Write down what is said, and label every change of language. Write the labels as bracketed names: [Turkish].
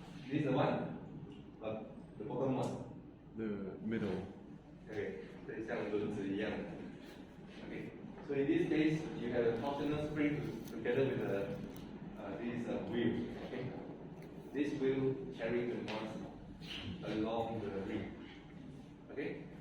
[English] This is the one, the bottom one. the middle. [Chinese] Okay, 这像轮子一样的。 [English] Okay, so in this case, you have a torsional spring together with this wheel. Okay, this wheel carrying the mass along the ring. Okay.